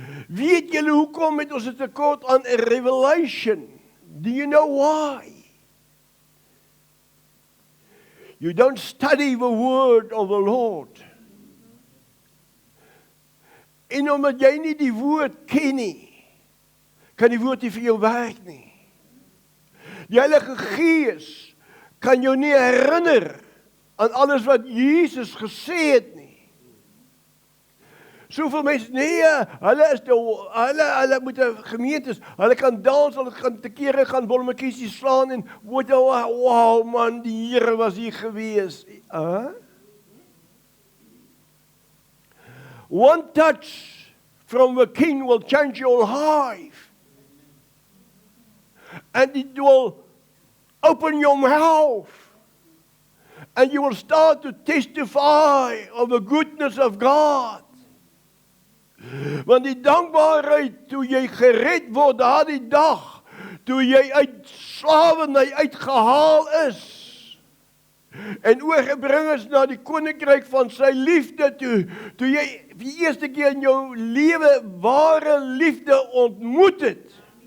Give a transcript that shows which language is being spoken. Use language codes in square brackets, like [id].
[af] Weet julle hoekom het ons 'n tekort aan revelation? [en] Do you know why? You don't study the word of the Lord. [af] En omdat jy nie die woord ken nie, kan die woord nie vir jou werk nie. Die Heilige Gees kan jou nie herinner aan alles wat Jesus gesê het nie. Soveel mense, nee, hulle moet 'n gemeentes, hulle kan dans, hulle kan te kere gaan bolmetjies slaan en wow man, die Here was hier gewees. [en] One touch from the King will change your life. And it will open your mouth. And you will start to testify of the goodness of God. [af] Want die dankbaarheid, toe jy gered word, daardie dag, toe jy uit slawerny uitgehaal is, en oorgebring is na die koninkryk van sy liefde toe jy vir die eerste keer in jou lewe ware liefde ontmoet het.